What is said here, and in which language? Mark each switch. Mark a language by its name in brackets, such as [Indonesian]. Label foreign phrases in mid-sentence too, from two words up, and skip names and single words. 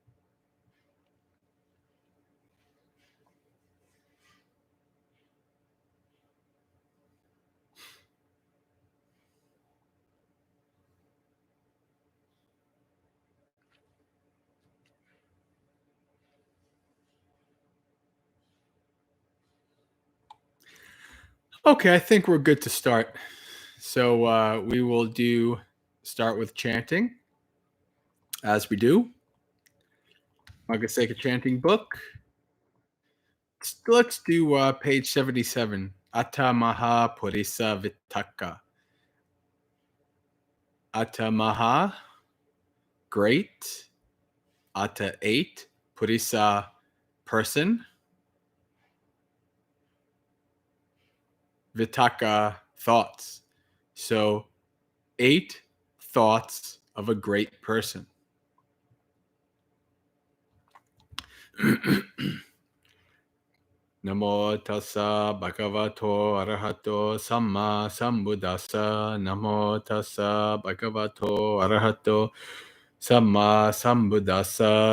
[English] Okay, I think we're good to start. So we will start with chanting, as we do. Magaseka Chanting Book. Let's do page 77. [Pali] Atta Maha Purisa Vitaka. Atta Maha, great. Atta 8, Purisa, [English] person. Vitaka, thoughts. So 8 thoughts of a great person. [Pali] Namo tassa bhagavato arahato samma sambuddhassa. Namo tassa bhagavato arahato samma sambuddhassa.